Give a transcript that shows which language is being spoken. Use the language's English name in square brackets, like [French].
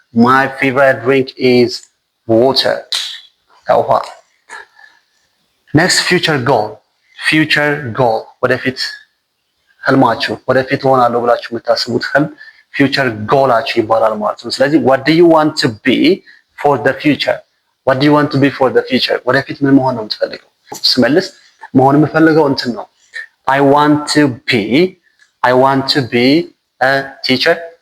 [English] my favorite drink is water. [Amharic] ውሃ። next future goal ወደፊት ህልማችሁ ወደፊት ሆናለሁ ብላችሁ የምታስቡት ህልም ፊውቸር ጎላችሁ ይባላል ማለት ነው። ስለዚህ [English] what do you want to be for the future? [Amharic] ወደፊት ምን መሆን ነው የምትፈልገው? ስመልስ መሆን የምፈልገው እንትን ነው። [English] I want to be a teacher.